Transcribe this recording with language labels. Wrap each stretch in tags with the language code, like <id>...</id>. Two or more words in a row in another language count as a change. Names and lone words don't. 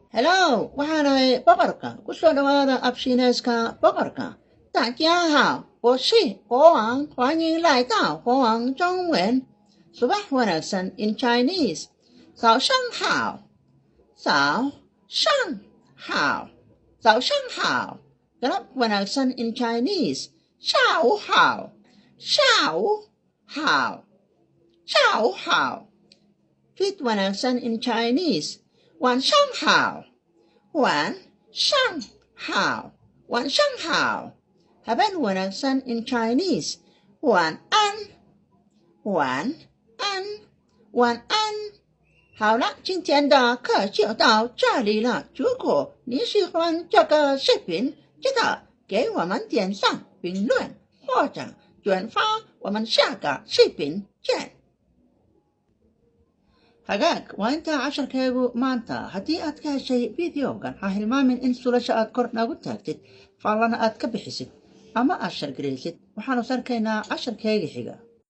<so>Hello，waxaanahay boqorka. Ku soo dhawaada abshiinayska boqorka.</so> <zh>大家好，我是国王，欢迎来到国王中文。</zh> <so>Subax wanaagsan</so> <en>in Chinese.</en> <zh>早上好，早上好，早上好。</zh> <so>Galab wanaagsan</so> <en>in Chinese.</en> <zh>下午好，下午好，下午好。</zh> <so>Tweet wanaagsan</so> <en>in Chinese.</en> <zh>晚上好，晚上好，晚上好。</zh> <so>Habeen wanaagsan</so> <en>in Chinese.</en> <zh>晚安，晚安，晚安。好了，今天的课就到这里了。如果你喜欢这个视频，记得给我们点赞、评论或者转发。我们下个视频见。</zh> <so>hagaag waa intaa casharkeegu maanta. haddii aad ka heshay videogan ha hilmaamin in suulasha aad kor nagu taagtid faallana aad ka bixisid ama aad shargaraysid. waxaanu sarkaynaa casharkeega xiga.</so>